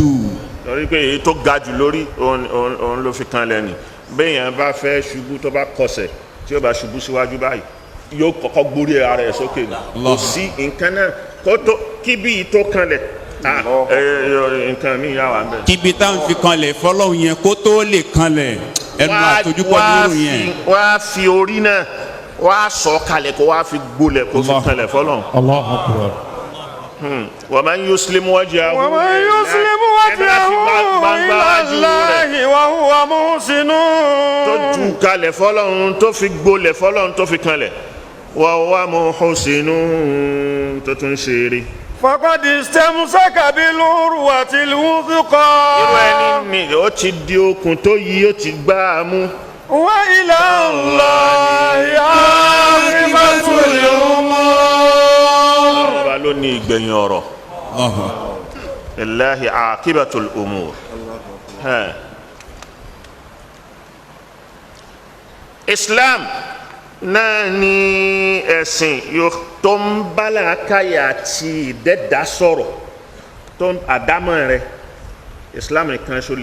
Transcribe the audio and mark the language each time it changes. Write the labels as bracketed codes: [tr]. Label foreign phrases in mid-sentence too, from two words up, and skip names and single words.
[yo] torí pé èyí tó ga jù lórí òun ló fi kanlẹ̀ ni béèyàn bá fẹ́ ṣubú tó bá kọsẹ̀ tí ó bá ṣubú síwájú báyìí yóò kọ́kọ́ gbórí ara ẹ̀ sókè ni kò sí nǹkan náà kó tó kíbi tó kanlẹ̀ nǹkan mi yà wà ń bẹ̀. Kíbi táwọn fi kanlẹ̀ fọlọ́hún yẹn kó tó lè kanlẹ̀ ẹnu àtojúkọ dúró yẹn. wá fi orí náà wá sọ kalẹ̀ kó wá fi gbolẹ̀ kó fi kanlẹ̀ fọlọ́hún. [ar] الله أكبر. ومن يسلم وجهه ومن يسلم وجهه إلى الله وهو محسن [yo] tó ju kalẹ̀ fọlọ́hún tó fi gbolẹ̀ fọlọ́hún tó fi kanlẹ̀ [ar] وهو محسن [yo] tó tún ṣe eré. [ar] فقد استمسك بالعروة الوثقى [yo] irú ẹni ni ó ti di okùn tó yí ó ti gbá a mú. [ar] وإلى الله عاقبة الأمور. [yo] ọba ló ní ìgbẹ̀yìn ọ̀rọ̀. [ar] لله عاقبة الأمور. [yo] Islam náà ní ẹ̀sìn tó ń bala káyà àti ìdẹ́dá sọ̀rọ̀ tó ń àdámọ̀ rẹ̀ Islam nìkan ṣo